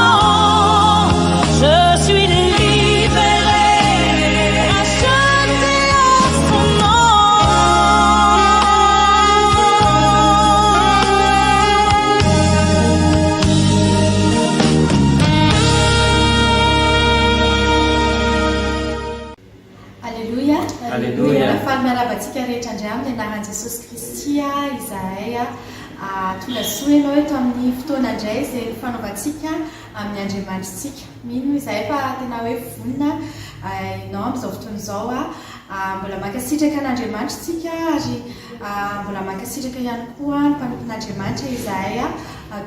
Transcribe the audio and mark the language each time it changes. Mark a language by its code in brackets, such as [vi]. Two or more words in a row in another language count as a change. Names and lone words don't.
[fr] Je suis libérée, rachetée en son nom. Alléluia. Alléluia. [mg] Falma rahabatsika rehetra indray amin'ny anaran'i Jesosy Kristy izahay tonga soa ianao eto amin'ny fotoana indray izay fanaovantsika amin'ny Andriamanitrantsika. Mino izahay fa tena hoe vonona ianao amin'izao fotoana izao mbola mankasitraka an'Andriamanitrantsika ary mbola mankasitraka ihany koa ny mpanompon'Andriamanitra izahay Dr.